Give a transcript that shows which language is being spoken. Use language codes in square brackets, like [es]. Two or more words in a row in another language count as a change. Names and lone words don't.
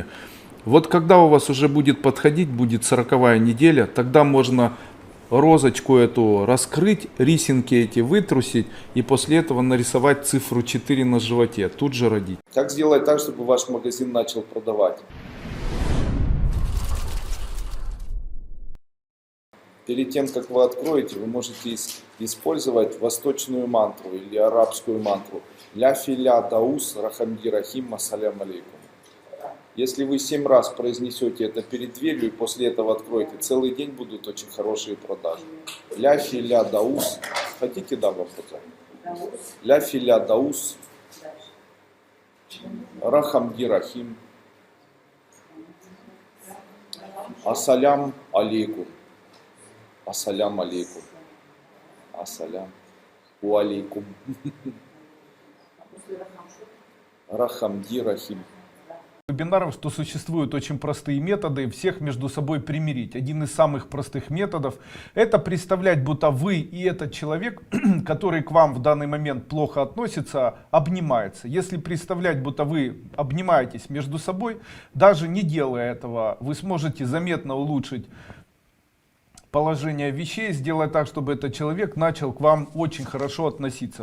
[ru] Вот когда у вас уже будет подходить, будет 40-я неделя, тогда можно розочку эту раскрыть, рисинки эти вытрусить и после этого нарисовать цифру 4 на животе, тут же родить. Как сделать так, чтобы ваш магазин начал продавать? Перед тем, как вы откроете, вы можете использовать восточную мантру или арабскую мантру. [ar] لا فيلا داوس رحمدي رحيم السلام عليكم. [ru] Если вы 7 раз произнесете это перед дверью и после этого откроете, целый день будут очень хорошие продажи. [ar] لا فيلا داوس. [ru] Хотите, да, вам показать? [ar] لا فيلا داوس رحمدي رحيم السلام عليكم. السلام عليكم. السلام عليكم. رحمدي رحيم. [ru] Вебинаров, что существуют очень простые методы всех между собой примирить. Один из самых простых методов — это представлять, будто вы и этот человек, который к вам в данный момент плохо относится, обнимается. Если представлять, будто вы обнимаетесь между собой, даже не делая этого, вы сможете заметно улучшить положение вещей, сделать так, чтобы этот человек начал к вам очень хорошо относиться.